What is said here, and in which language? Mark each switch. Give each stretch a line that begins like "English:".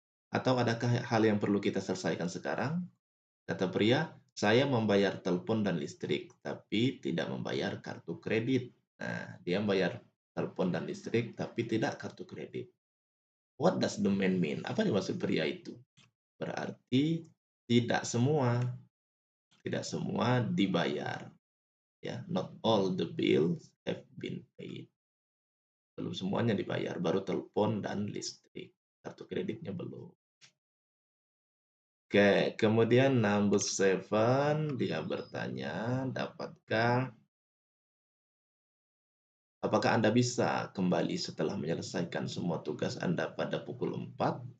Indonesian: Atau adakah hal yang perlu kita selesaikan sekarang? Kata pria, saya membayar telepon dan listrik, tapi tidak membayar kartu kredit. Nah, dia membayar telepon dan listrik, tapi tidak kartu kredit.
English: What does the man mean?
Indonesian: Apa yang dimaksud pria itu? Berarti tidak semua dibayar.
English: Ya, not all the bills have been paid.
Indonesian: Belum semuanya dibayar, baru telepon dan listrik. Kartu kreditnya belum. Oke, kemudian number 7, dia bertanya, apakah Anda bisa kembali setelah menyelesaikan semua tugas Anda pada pukul 4?